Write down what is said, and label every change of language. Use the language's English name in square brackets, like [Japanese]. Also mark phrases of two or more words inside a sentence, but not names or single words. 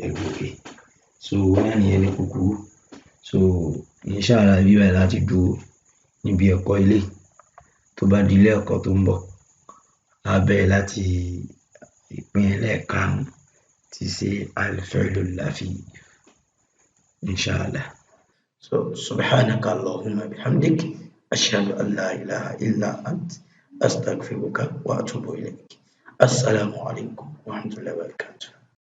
[Yoruba] gòkè so náà nìyẹn ní kúkúrú so inshallah bí báyìí láti dúró níbi ẹ̀kọ́ ilé tó bá di ilé ẹ̀kọ́ tó ń bọ̀ á bẹ̀rẹ̀ láti ìpín ẹlẹ́ẹ̀karùn-ún tí ṣe [Arabic] الفعل اللفيف [Yoruba] inshallah. [Arabic] So سبحانك اللهم بحمدك أشهد أن لا إله إلا أنت أستغفرك وأتوب إليك. السلام عليكم ورحمة الله وبركاته.